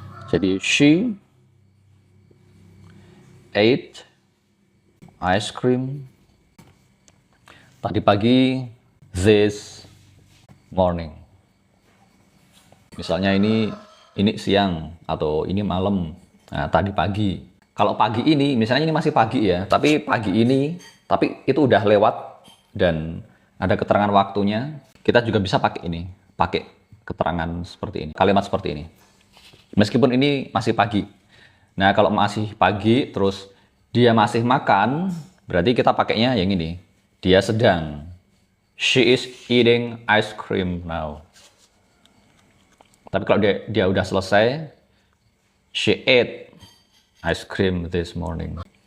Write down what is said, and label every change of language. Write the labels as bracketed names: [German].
[Indonesian] Jadi [English] she ate ice cream [Indonesian] tadi pagi [English] this morning. [Indonesian] Misalnya ini siang atau ini malam. Nah, tadi pagi. Kalau pagi ini, misalnya ini masih pagi ya, tapi pagi ini, tapi itu udah lewat dan ada keterangan waktunya, kita juga bisa pakai ini, pakai keterangan seperti ini, kalimat seperti ini. Meskipun ini masih pagi. Nah, kalau masih pagi, terus dia masih makan, berarti kita pakainya yang ini. Dia sedang. [English] She is eating ice cream now. [Indonesian] Tapi kalau dia udah selesai, [English] she ate ice cream this morning.